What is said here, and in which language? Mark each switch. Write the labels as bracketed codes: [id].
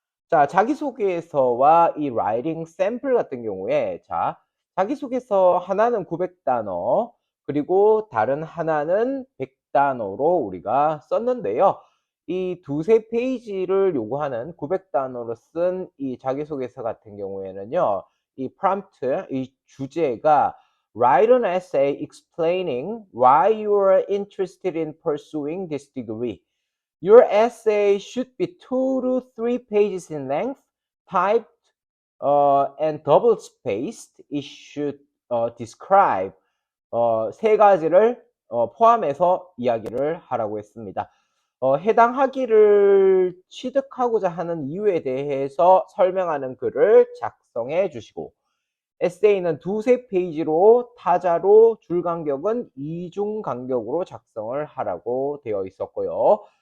[ko] 자, 자기소개서와 이 라이팅 샘플 같은 경우에, 자, 자기소개서 하나는 900단어, 그리고 다른 하나는 100단어로 우리가 썼는데요. 이 두세 페이지를 요구하는 900단어로 쓴 이 자기소개서 같은 경우에는요, 이 프롬프트, 이 주제가 [en] Write an essay explaining why you are interested in pursuing this degree. Your essay should be 2 to 3 pages in length, typed and double spaced. It should describe [ko] 세 가지를 포함해서 이야기를 하라고 했습니다. 해당 학위를 취득하고자 하는 이유에 대해서 설명하는 글을 작성해 주시고 에세이는 두세 페이지로 타자로 줄 간격은 이중 간격으로 작성을 하라고 되어 있었고요.